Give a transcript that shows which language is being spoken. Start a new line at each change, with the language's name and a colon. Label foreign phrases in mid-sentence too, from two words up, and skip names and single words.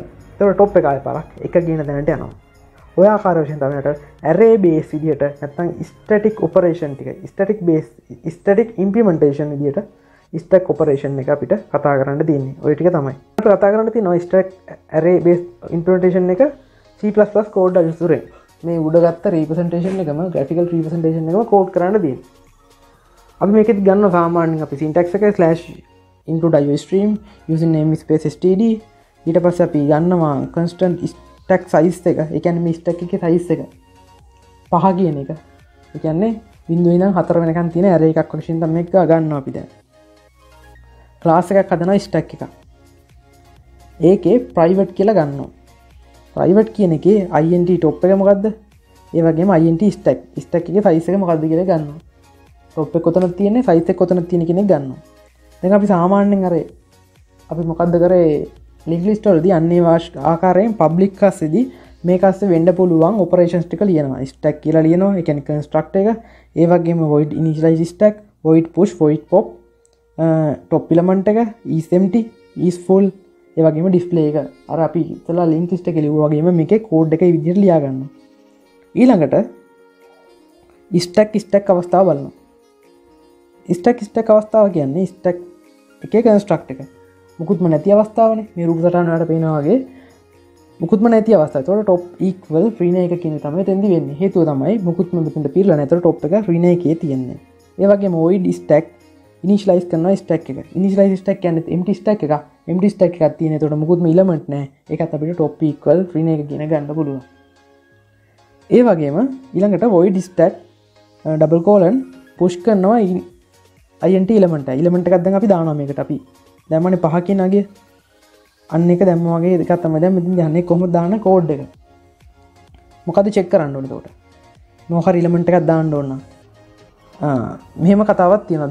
Sinhala: එතකොට top එක ආයෙ පාරක් 1 කියන තැනට යනවා. ඔය ආකාර වශයෙන් තමයි
English: array base
Sinhala: විදියට නැත්නම්
English: static operation
Sinhala: ටික
English: static implementation
Sinhala: විදියට
English: stack operation
Sinhala: එක අපිට කතා කරන්න තියෙන්නේ. ඔය ටික තමයි. අපිට කතා කරන්න තියෙනවා
English: stack array base implementation
Sinhala: එක
English: C++ code
Sinhala: අයුතුරෙන්. මේ උඩ ගත්ත representation එකම
English: graphical representation
Sinhala: එකම code කරන්න තියෙන්නේ. අපි මේකෙත් ගන්න සාමාන්‍යයෙන් අපි syntax එක
English: /include iostream using namespace std
Sinhala: ඊට පස්සේ අපි ගන්නවා
English: constant stack size
Sinhala: එක. ඒ කියන්නේ මේ stack එකේ size එක 5 කියන එක. ඒ කියන්නේ බිංදුවේ ඉඳන් 4 වෙනකන් තියෙන array එකක් වශයෙන් තමයි මේක ගන්නවා අපි දැන්. class එකක් හදනවා stack එකක්. ඒකේ private කියලා ගන්නවා. private කියන එකේ
English: int top
Sinhala: එක මොකද්ද? ඒ වගේම
English: int stack
Sinhala: එකේ size එක මොකද්ද කියලා ගන්නවා. top එක කොතනද තියෙන්නේ? size එක කොතනද තියෙන්නේ කියන එක ගන්නවා. දැන් අපි සාමාන්‍යයෙන් අර අපි මොකක්ද කරේ
English: link list
Sinhala: වලදී අන්නේ ආකාරයෙන් පබ්ලික් කස්සේදී මේක අස්සේ වෙන්න පුළුවන් ඔපරේෂන්ස් ටික ලියනවා. ස්ටැක් කියලා ලියනවා. ඒ කියන්නේ කන්ස්ට්‍රක්ට් එක. ඒ වගේම
English: void initialize stack, void push, void pop, top element
Sinhala: එක,
English: is empty, is full,
Sinhala: ඒ වගේම display එක. අර අපි ඉතලා
English: link list
Sinhala: එකේ ලියුවා වගේම මේකේ කෝඩ් එක විදිහට ලියා ගන්නවා. ඊළඟට ස්ටැක් අවස්ථාව බලනවා. ස්ටැක් අවස්ථාව කියන්නේ ස්ටැක් එකේ කන්ස්ට්‍රක්ට් එක. මුකුත්ම නැති අවස්ථාවනේ. මේ රූප සටහන වලට පේනවා වගේ මුකුත්ම නැති අවස්ථාව. ඒතකොට
English: top equal
Sinhala: ඍණ එක කියන තමයි තෙන්දි වෙන්නේ. හේතුව තමයි මුකුත්ම මෙතනට පිරලා නැහැ. ඒතකොට top එක ඍණ එකේ තියෙන්නේ. ඒ වගේම
English: void stack
Sinhala: initialize කරනවා stack එක.
English: initialize stack
Sinhala: කියන්නේ
English: empty stack
Sinhala: එක.
English: empty stack
Sinhala: එකක් තියෙන. ඒතකොට මුකුත්ම element නැහැ. ඒකත් අපිට
English: top equal
Sinhala: ඍණ එක කියන ගන්න පුළුවන්. ඒ වගේම ඊළඟට
English: void stack double colon push
Sinhala: කරනවා
English: int element
Sinhala: එකක් දැන් අපි දානවා මේකට. අපි දැම්මනේ 5 කියන අගය. අන්න එක දැම්ම වගේ එකක් තමයි දැන් මෙතන දන්නේ කොහොමද දාන්න කෝඩ් එක. මොකද චෙක් කරන්න ඕනේ එතකොට. මොකක් හරි එලිමන්ට් එකක් දාන්න ඕන නම්. මෙහෙම කතාවක් තියෙනවා.